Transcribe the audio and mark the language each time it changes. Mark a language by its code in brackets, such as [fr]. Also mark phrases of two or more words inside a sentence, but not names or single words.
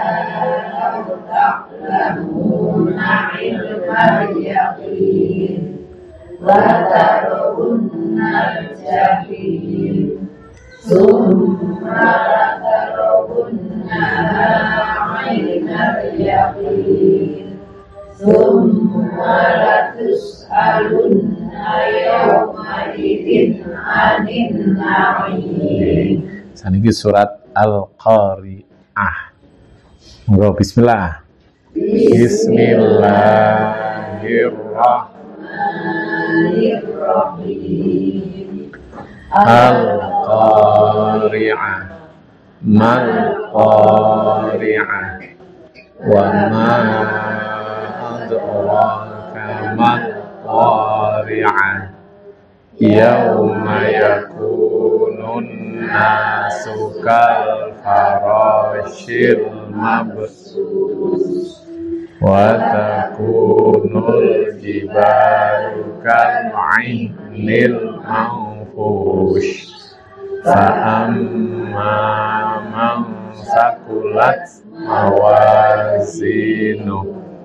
[ar] لو تعلمون علم اليقين لترون الجحيم ثم لترونها عين اليقين ثم لتسألن يومئذ عن النعيم. [jv] Saniki surat Al-Qari'ah. Monggo bismillah. [ar] بسم الله الرحمن الرحيم. القارعة ما القارعة. وما أدراك ما القارعة. يوم يكون الناس كالفراش المبثوث وتكون الجبال كالعهن المنفوش فأما من ثقلت موازينه